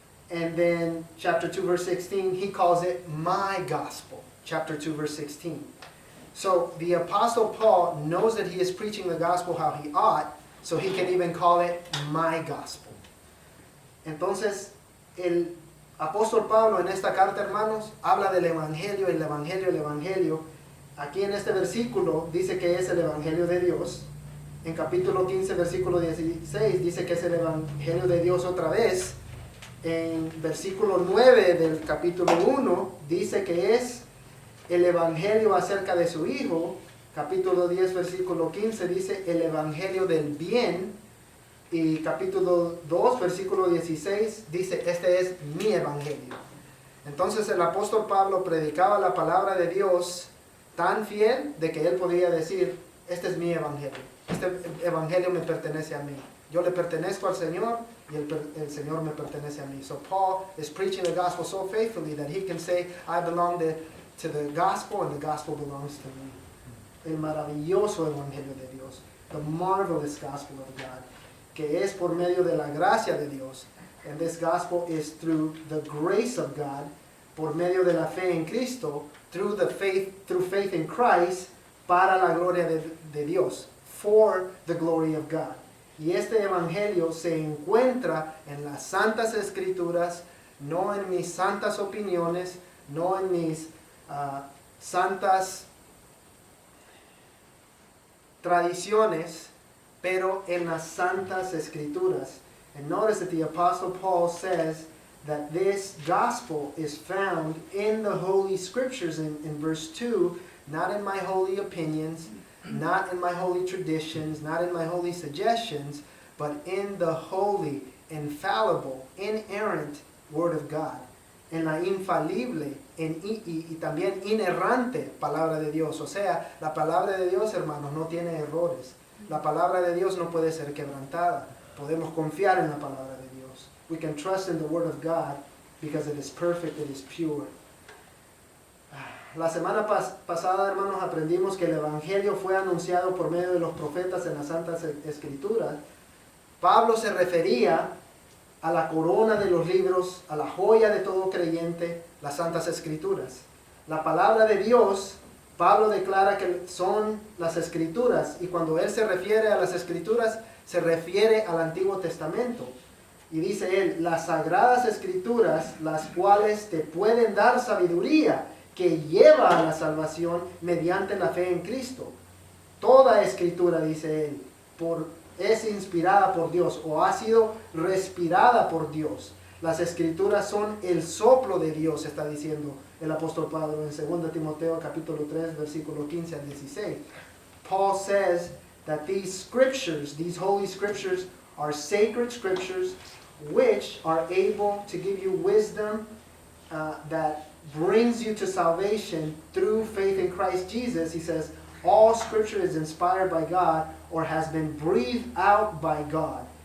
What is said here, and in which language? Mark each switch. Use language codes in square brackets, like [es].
[en] And then chapter 2, verse 16, he calls it my gospel. Chapter 2, verse 16. So the Apostle Paul knows that he is preaching the gospel how he ought, so he can even call it my gospel. [es] Entonces, el apóstol Pablo en esta carta, hermanos, habla del evangelio, el evangelio, el evangelio. Aquí en este versículo dice que es el evangelio de Dios. En capítulo 15, versículo 16, dice que es el evangelio de Dios otra vez. En versículo 9 del capítulo 1 dice que es el evangelio acerca de su Hijo. Capítulo 10, versículo 15 dice el evangelio del bien. Y capítulo 2, versículo 16 dice este es mi evangelio. Entonces el apóstol Pablo predicaba la palabra de Dios tan fiel de que él podía decir, este es mi evangelio. Este evangelio me pertenece a mí. Yo le pertenezco al Señor y el Señor me pertenece a mí. [en] So Paul is preaching the gospel so faithfully that he can say, I belong to the gospel and the gospel belongs to me. [es] El maravilloso evangelio de Dios. [en] The marvelous gospel of God. [es] Que es por medio de la gracia de Dios. [en] And this gospel is through the grace of God, [es] por medio de la fe en Cristo, [en] through faith in Christ, [es] para la gloria de Dios, [en] for the glory of God. [es] Y este evangelio se encuentra en las santas escrituras, no en mis santas opiniones, no en mis santas tradiciones, pero en las santas escrituras. [en] And notice that the Apostle Paul says that this gospel is found in the Holy Scriptures in verse 2, not in my holy opinions, not in my holy traditions, not in my holy suggestions, but in the holy, infallible, inerrant Word of God. [es] En la infalible y también inerrante palabra de Dios. O sea, la palabra de Dios, hermanos, no tiene errores. La palabra de Dios no puede ser quebrantada. Podemos confiar en la palabra de Dios. [en] We can trust in the Word of God because it is perfect, it is pure. [es] La semana pasada, hermanos, aprendimos que el Evangelio fue anunciado por medio de los profetas en las Santas Escrituras. Pablo se refería a la corona de los libros, a la joya de todo creyente, las Santas Escrituras. La palabra de Dios, Pablo declara que son las Escrituras, y cuando él se refiere a las Escrituras, se refiere al Antiguo Testamento. Y dice él, las Sagradas Escrituras, las cuales te pueden dar sabiduría, que lleva a la salvación mediante la fe en Cristo. Toda escritura, dice él, es inspirada por Dios o ha sido respirada por Dios. Las escrituras son el soplo de Dios, está diciendo el apóstol Pablo en 2 Timoteo capítulo 3, versículo 15 al 16. [en] Paul says that these scriptures, these holy scriptures, are sacred scriptures which are able to give you wisdom that brings you to salvation through faith in Christ Jesus. He says, all scripture is inspired by God or has been breathed out by God.